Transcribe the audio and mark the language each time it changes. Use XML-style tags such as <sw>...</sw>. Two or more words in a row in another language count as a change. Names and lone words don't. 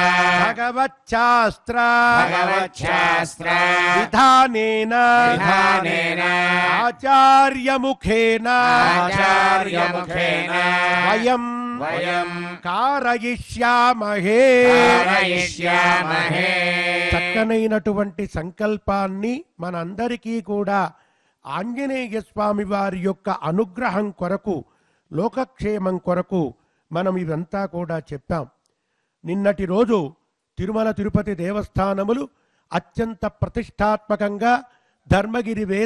<sa>भगवच्छास्त्र भगवच्छास्त्र विधानेन विधानेन आचार्यमुखेन आचार्यमुखेन वयं वयं कारयिष्यामहे कारयिष्यामहे</sa> <te>చక్కనైనటువంటి సంకల్పాన్ని మనందరికీ కూడా ఆంజనేయ స్వామి వారి యొక్క అనుగ్రహం కొరకు లోకక్షేమం కొరకు మనం ఇదంతా కూడా చెప్పాం. నిన్నటి రోజు తిరుమల తిరుపతి దేవస్థానములు అత్యంత ప్రతిష్టాత్మకంగా ధర్మగిరి వేద</te>